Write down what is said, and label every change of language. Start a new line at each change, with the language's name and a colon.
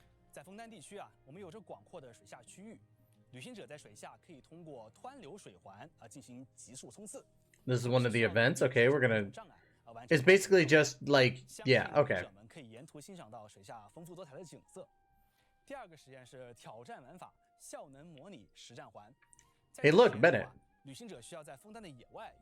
Chinese: 在枫丹地区啊，我们有着广阔的水下区域，旅行者在水下可以通过湍流水环进行急速冲刺。
English: This is one of the events. Okay, we're gonna. It's basically just like, yeah, okay.
Chinese: 们可以沿途欣赏到水下丰富多彩的景色。第二个实验是挑战玩法，效能模拟实战环。
English: Hey, look, Bennett.
Chinese: 旅行者需要在风单的野外